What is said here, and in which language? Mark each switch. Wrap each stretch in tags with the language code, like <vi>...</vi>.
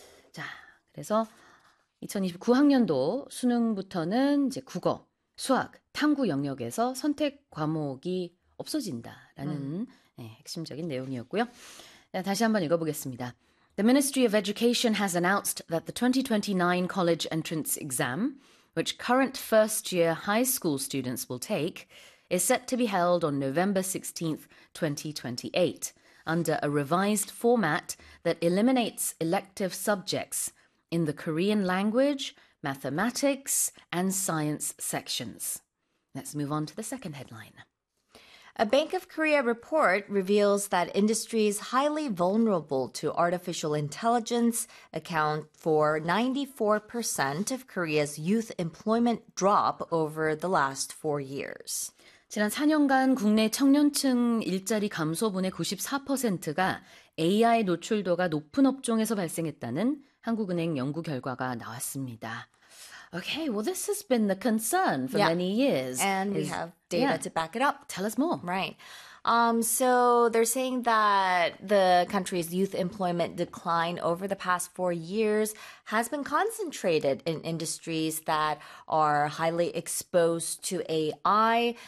<ko>자, 그래서 2029학년도 수능부터는 이제 국어, 수학, 탐구 영역에서 선택 과목이 없어진다라는 핵심적인 내용이었고요. 자, 다시 한번 읽어보겠습니다.</ko> <en>The Ministry of Education has announced that the 2029 college entrance exam, which current first-year high school students will take, is set to be held on November 16th, 2028, under a revised format that eliminates elective subjects in the Korean language, mathematics, and science sections. Let's move on to the second headline. A Bank of Korea report reveals that industries highly vulnerable to artificial intelligence account for 94% of Korea's youth employment drop over the last 4 years.</en> <ko>지난 4년간 국내 청년층 일자리 감소분의 94%가 AI 노출도가 높은 업종에서 발생했다는 한국은행 연구 결과가 나왔습니다.</ko> <en>Okay, well, this has been the concern for many years. And we have data to back it up. Tell us more. Right. So they're saying that the country's youth employment decline over the past 4 years has been concentrated in industries that are highly exposed to AI.</en>